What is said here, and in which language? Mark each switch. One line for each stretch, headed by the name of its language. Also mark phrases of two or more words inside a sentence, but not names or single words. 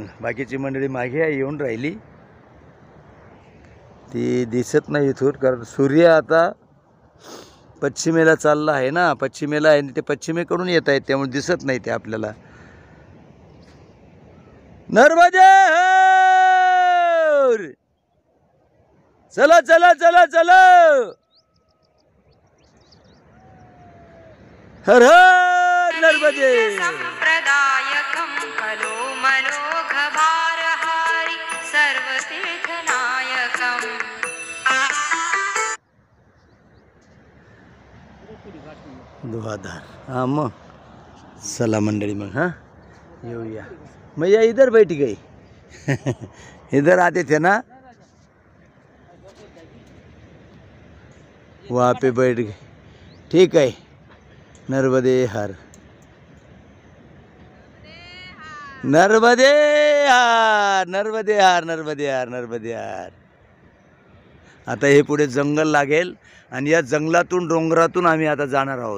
Marathi: बाकीची मंडळी मागे येऊन राहिली, ती दिसत नाही इथून, कारण सूर्य आता पश्चिमेला चालला आहे ना. पश्चिमेला आहे, ते पश्चिमेकडून येत आहेत, त्यामुळे दिसत नाही ते आपल्याला. नर्मदे हार. चला चला चला चला. हर हर नर्मदे.
Sanskrit: संप्रदायकं खलो मनोघ भारहारी सर्वतीर्थनायकम्.
Marathi: धुवाधार. हाँ मग चला मंडळी मग. हाँ येऊया.
Hindi: मैया इधर बैठ गई. इधर आते थे ना, वहाँ पे बैठ गए. ठीक है.
Marathi: नर्मदे हार, नर्मदे हार, नर्मदे हार, नर्मदे हार, नर्मदे हार. आता हे पुढे जंगल लागेल आणि या जंगलातून डोंगरातून आम्ही आता जाणार आहोत.